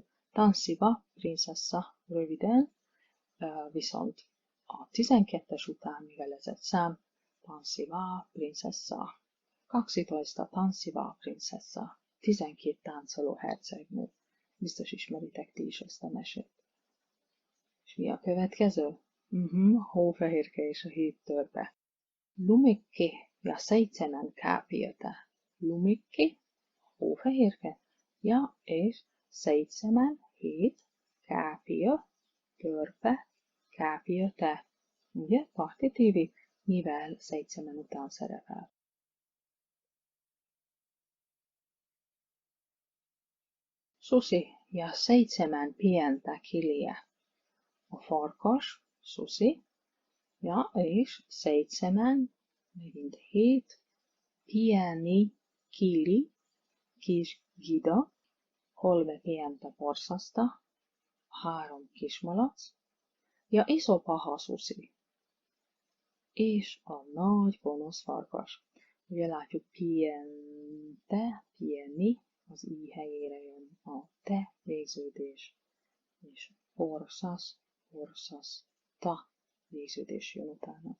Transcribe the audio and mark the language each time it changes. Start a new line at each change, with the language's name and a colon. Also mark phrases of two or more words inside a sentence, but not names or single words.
Finnish: Tanssiva, prinsessa
Hungarian: röviden, viszont a 12-es után, mivel ez egy szám,
Finnish: tanssiva, prinsessa. 12 tanssiva prinsessa. 12
Hungarian: táncoló hercegnő. Biztos ismeritek ti is ezt a mesét. És mi a következő? Hófehérke és a 7 törpe.
Finnish: Lumikki ja 7 kääpiötä.
Hungarian: Lumikki, hófehérke, ja és 7 kääpiö, törpe, kääpiötä. Ugye, partitívi, mivel 7 után szerepel.
Finnish: Susi ja 7 pientä kiliä.
Hungarian: A farkas, susi, ja és 7, megint 7,
Finnish: pieni kili,
Hungarian: kis gida,
Finnish: 3 pientä porsasta, 3 kismalac, ja iso paha susi,
Hungarian: és a nagy gonosz farkas. Ugye látjuk piente, pieni, az i helyére jön a te végződés, és porsas, ta végződés jön utána.